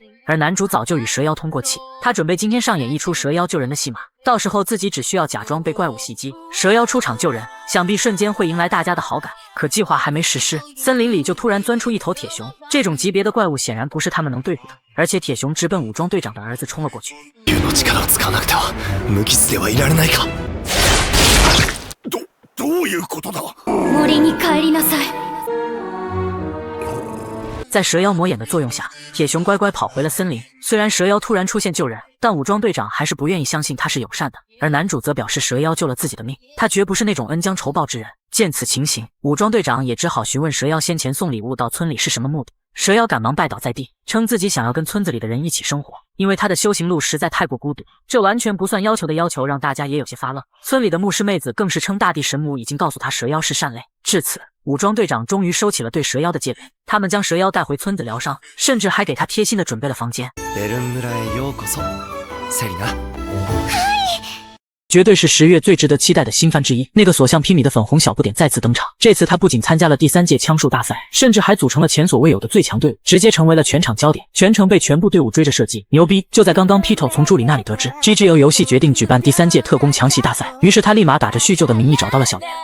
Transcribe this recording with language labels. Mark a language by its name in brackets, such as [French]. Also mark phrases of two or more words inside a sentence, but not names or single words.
[Chinese] 而男主早就与蛇妖通过气，他准备今天上演一出蛇妖救人的戏码，到时候自己只需要假装被怪物袭击，蛇妖出场救人，想必瞬间会迎来大家的好感。可计划还没实施，森林里就突然钻出一头铁熊，这种级别的怪物显然不是他们能对付的，而且铁熊直奔武装队长的儿子冲了过去。 [Japanese] 竜の力を使わなくては無傷ではいられないか。どういうことだ。森に帰りなさい。 [Chinese] 在蛇妖魔眼的作用下，铁熊乖乖跑回了森林。虽然蛇妖突然出现救人，但武装队长还是不愿意相信他是友善的，而男主则表示蛇妖救了自己的命，他绝不是那种恩将仇报之人。见此情形，武装队长也只好询问蛇妖先前送礼物到村里是什么目的。蛇妖赶忙拜倒在地，称自己想要跟村子里的人一起生活，因为他的修行路实在太过孤独。这完全不算要求的要求，让大家也有些发愣。村里的牧师妹子更是称大地神母已经告诉他蛇妖是善类。至此，武装队长终于收起了对蛇妖的戒备。他们将蛇妖带回村子疗伤，甚至还给他贴心的准备了房间。 [Japanese] ベルン村へようこそ、セリナ。 [Chinese] 绝对是10月最值得期待的新番之一。那个所向披靡的粉红小不点再次登场，这次他不仅参加了第3届枪术大赛，甚至还组成了前所未有的最强队伍，直接成为了全场焦点，全程被全部队伍追着射击，牛逼！就在刚刚 Pito 从助理那里得知 GGO 游戏决定举办第3届特工强袭大赛，于是他立马打着叙旧的名义找到了小莲。